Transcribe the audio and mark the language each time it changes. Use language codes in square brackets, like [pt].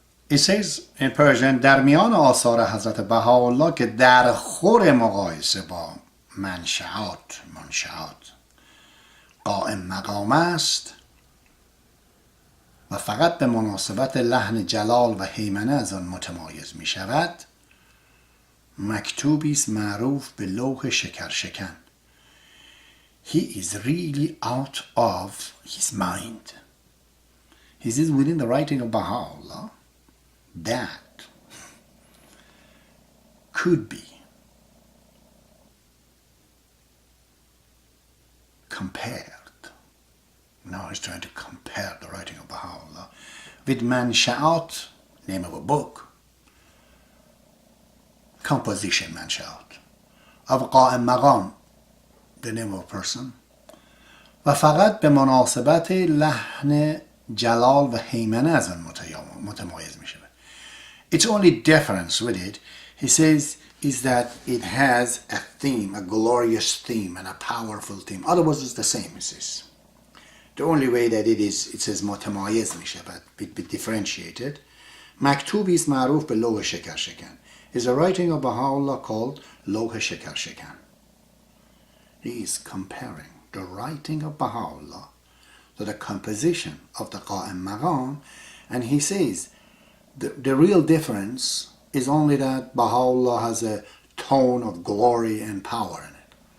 [en] He says in Persian [fa] در میان آثار حضرت بهاءالله که در خور مقایسه با منشعات قائم مقام است و فقط به مناسبت لحن جلال و هیمنه از آن متمایز می شود، مکتوبی است معروف به لوح شکرشکن. [en] He is really out of his mind. He says within the writing of Baha'u'llah that could be compared. Now he's trying to compare the writing of Baha'u'llah with Mansha'at, name of a book, composition Mansha'at, of Qa'im Maqam, the name of a person, [fa] و فقط به مناسبت لحن جلال و هیمنه از آن متمایز می شود. [en] Its only difference with it, he says, is that it has a theme, a glorious theme and a powerful theme. Otherwise it's the same, he says. The only way that it says [fa] متمایز می شود, [en] be differentiated. [fa] مکتوبی است معروف به لوح شکرشکن. [en] Is a writing of Baha'u'llah called لوح شکرشکن. He is comparing the writing of Baha'u'llah to the composition of the Qa'im Maqam, and he says the real difference is only that Baha'u'llah has a tone of glory and power in it.